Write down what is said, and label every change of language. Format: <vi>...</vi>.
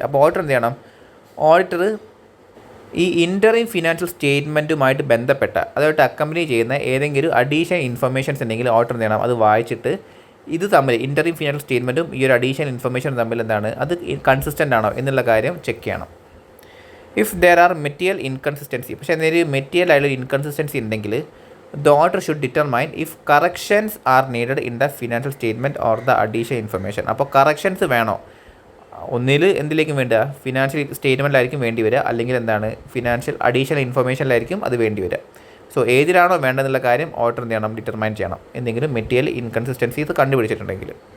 <ml>അപ്പോൾ ഓഡിറ്റർ എന്ത് ചെയ്യണം, ഓഡിറ്റർ ഈ ഇൻ്ററിം ഫിനാൻഷ്യൽ സ്റ്റേറ്റ്മെൻറ്റുമായിട്ട് ബന്ധപ്പെട്ട അതായിട്ട് അക്കമ്പനി ചെയ്യുന്ന ഏതെങ്കിലും അഡീഷണൽ ഇൻഫർമേഷൻസ് ഉണ്ടെങ്കിൽ ഓഡിറ്റർ എന്ത് ചെയ്യണം, അത് വായിച്ചിട്ട് ഇത് തമ്മിൽ ഇൻ്ററിം ഫിനാൻഷ്യൽ സ്റ്റേറ്റ്മെൻറ്റും ഈ ഒരു അഡീഷണൽ ഇൻഫർമേഷൻ തമ്മിൽ എന്താണ്, അത് കൺസിസ്റ്റൻ്റ് ആണോ എന്നുള്ള കാര്യം ചെക്ക് ചെയ്യണം.</ml> <en>if there are material inconsistency,</en> <ml>പക്ഷേ എന്തെങ്കിലും മെറ്റീരിയൽ ആയിട്ടുള്ള ഇൻകൺസിസ്റ്റൻസി ഉണ്ടെങ്കിൽ</ml> <en>the auditor should determine if corrections are needed in the financial statement or the additional information.</en> <ml>അപ്പോൾ കറക്ഷൻസ് വേണോ, ഒന്നിൽ എന്തിലേക്കും വേണ്ട, ഫിനാൻഷ്യൽ സ്റ്റേറ്റ്മെൻറ്റിലായിരിക്കും വേണ്ടി വരിക, അല്ലെങ്കിൽ എന്താണ് ഫിനാൻഷ്യൽ അഡീഷണൽ ഇൻഫർമേഷനിലായിരിക്കും അത് വേണ്ടി വരിക. സോ ഏതിലാണോ വേണ്ടതെന്നുള്ള കാര്യം ഓഡിറ്റർ എന്ത് ചെയ്യണം, ഡിറ്റർമൈൻ ചെയ്യണം, എന്തെങ്കിലും മെറ്റീരിയൽ ഇൻകൺസിസ്റ്റൻസീസ് കണ്ടുപിടിച്ചിട്ടുണ്ടെങ്കിൽ.</ml>